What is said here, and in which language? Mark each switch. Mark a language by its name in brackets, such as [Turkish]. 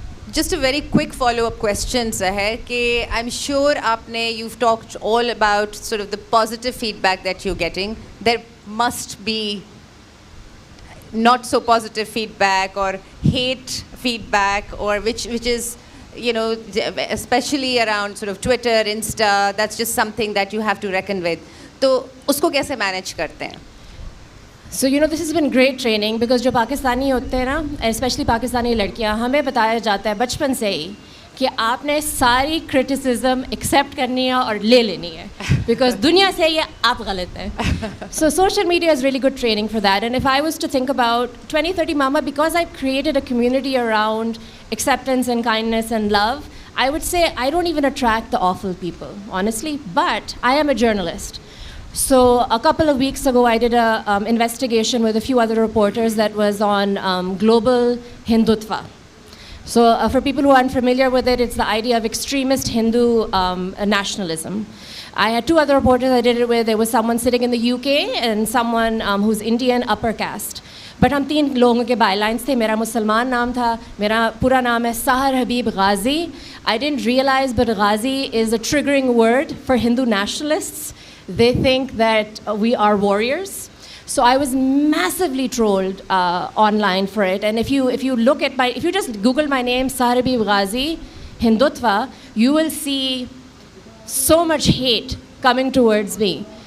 [English] Just a very quick follow-up question, Sahar, कि I'm sure you've talked all about sort of the positive feedback that you're getting. There must be not so positive feedback or hate feedback, or which is, you know, especially around sort of Twitter, Insta. That's just something that you have to reckon with. [Hindi] तो उसको कैसे manage करते हैं? [English] So, you know, this has been great training because [Hindi] जो पाकिस्तानी होते हैं ना, especially Pakistani लड़कियां, हमें बताया जाता है बचपन से ही कि आपने सारी criticism accept करनी है और ले लेनी है because दुनिया से ये आप गलत हैं. [English] So social media is really good training for that. And if I was to think about 2030 Mama, because I've created a community around acceptance and kindness and love, I would say I don't even attract the awful people, honestly, but I am a journalist. So a couple of weeks ago, I did an investigation with a few other reporters that was on global Hindutva. So for people who aren't familiar with it, it's the idea of extremist Hindu nationalism. I had two other reporters I did it with. There was someone sitting in the UK and someone who's Indian upper caste. [Hindi] But हम तीन लोगों के bylines थे. मेरा मुसलमान नाम था. मेरा पूरा नाम है Sahar Habib Ghazi. [English] I didn't realize, but Ghazi is a triggering word for Hindu nationalists. They think that we are warriors. So I was massively trolled online for it. And if you just Google my name, Sahar Habib Ghazi, Hindutva, you will see so much hate coming towards me.